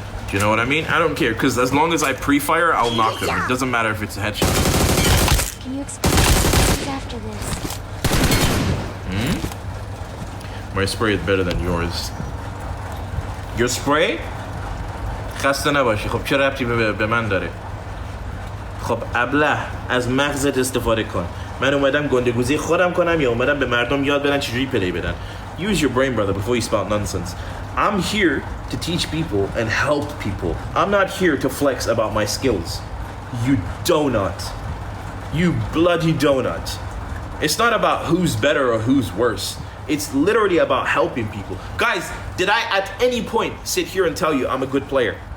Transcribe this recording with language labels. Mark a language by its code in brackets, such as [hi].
[en] Do you know what I mean? I don't care, because as long as I pre-fire, I'll knock them. It doesn't matter if it's a headshot. Can you explain what after this? My spray is better than yours. Your spray? [fa] خسته نباشی. خب چه ربطی به من داره؟ خب ابله از مغزت استفاده کن. من اومدم گندگوزی خودم کنم یا اومدم به مردم یاد بدن چجوری پلی بدن. [en] Use your brain, brother, before you spout nonsense. I'm here to teach people and help people. I'm not here to flex about my skills. You donut. You bloody donut. It's not about who's better or who's worse. It's literally about helping people. Guys, did I at any point sit here and tell you I'm a good player?